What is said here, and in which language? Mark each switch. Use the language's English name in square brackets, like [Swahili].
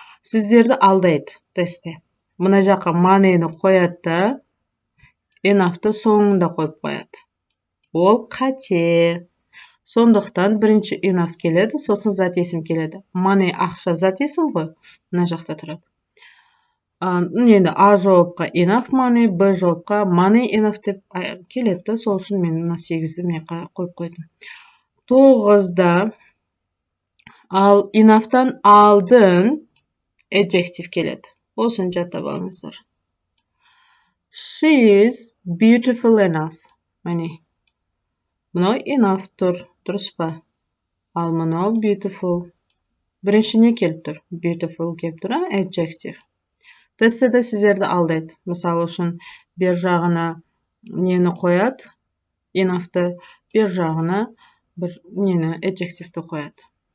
[Kazakh] Сіздерді алдайды тестте. Мына жаққа money-ні қояды да, enough'ты соңында қойып қояды. Ол қате. Сондықтан бірінші enough келеді, сосын зат есім келеді. Money ақша зат есім ғой, мына жақта тұрады. Енді A жауапқа [English] enough money, [Kazakh] B жауапқа [English] money enough [Kazakh] деп келеді. Сол үшін мен 8-ді мен қойып қойдым. 9-да ал enough'тан алдын adjective келеді. Осын жаттап алыңыздар. [English] She is beautiful enough. [Kazakh] Міне. Мынау enough тұр, дұрыс па? Ал мынау beautiful. Бірінші не келіп тұр? Beautiful келіп тұр, adjective. Тестте де сіздерді алдайды. Мысалы үшін, бер жағына нені қояды? Enough'ты бер жағына бір нені adjective'ті қояды.